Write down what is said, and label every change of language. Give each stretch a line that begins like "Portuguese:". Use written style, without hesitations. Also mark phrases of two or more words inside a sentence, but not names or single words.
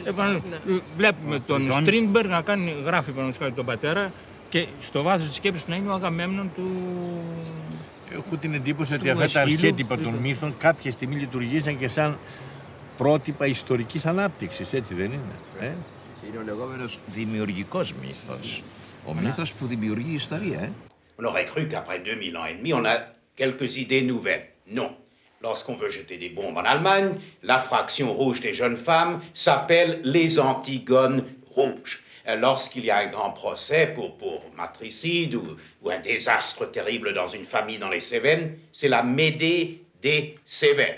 Greek: Βλέπουμε τον Στρίνμπεργκ να γράφει τον πατέρα και στο βάθος της σκέψης του να είναι ο Αγαμέμνων του. Έχω την εντύπωση ότι αυτά τα αρχέτυπα των μύθων κάποια στιγμή λειτουργήσαν και σαν πρότυπα ιστορικής ανάπτυξης, έτσι δεν είναι? Είναι ο λεγόμενος δημιουργικός μύθος. Ο μύθος που δημιουργεί ιστορία,
French: On aurait cru qu'après 2000 ans et demi, on a quelques idées nouvelles. Non. Lorsqu'on veut jeter des bombes en Allemagne, la fraction rouge des jeunes femmes s'appelle les Antigones rouges. Lorsqu'il y a un grand procès pour matricide ou un désastre terrible dans une famille dans les Cévennes, c'est la Médée des Cévennes.